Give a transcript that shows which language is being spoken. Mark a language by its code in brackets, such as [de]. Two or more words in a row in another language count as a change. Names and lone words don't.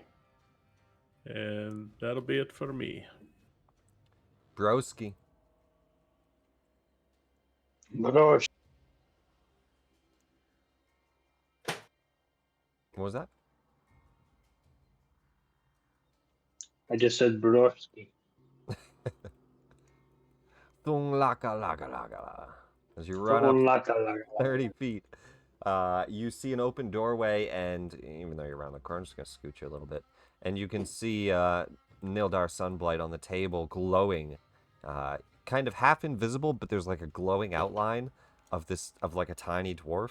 [en] And that'll be it for me. Broski. Brosh. What was that? I just said Broshki. Thung laka laka laka la. As you run up 30 feet, you see an open doorway, and even though you're around the corner, I'm just going to scoot you a little bit. And you can see Nildar Sunblight on the table glowing, kind of half invisible, but there's like a glowing outline of like a tiny dwarf.